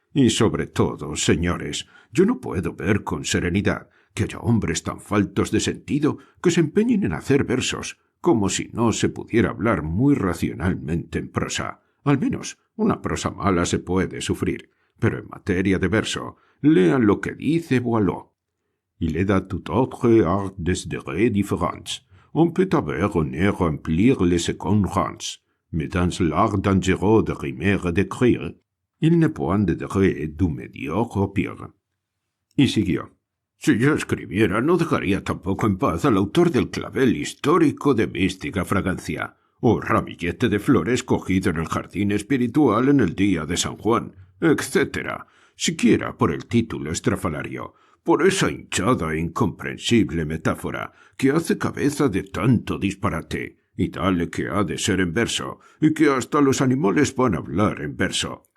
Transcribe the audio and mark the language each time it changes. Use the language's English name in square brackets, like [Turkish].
[Spanish] Y sobre todo, señores, yo no puedo ver con serenidad que haya hombres tan faltos de sentido que se empeñen en hacer versos, como si no se pudiera hablar muy racionalmente en prosa. Al menos, una prosa mala se puede sufrir, pero en materia de verso, lean lo que dice Boileau. [French] Il est de tout autre art des différents. On peut avoir honneur remplir les seconds rangs. Mais dans l'art dangereux de rimer et d'écrire, il n'est point de degré du médiocre au pire. [Spanish] Y siguió. Si yo escribiera, no dejaría tampoco en paz al autor del clavel histórico de mística fragancia, o ramillete de flores cogido en el jardín espiritual en el día de San Juan, etc., siquiera por el título estrafalario, por esa hinchada e incomprensible metáfora que hace cabeza de tanto disparate, y dale que ha de ser en verso, y que hasta los animales van a hablar en verso.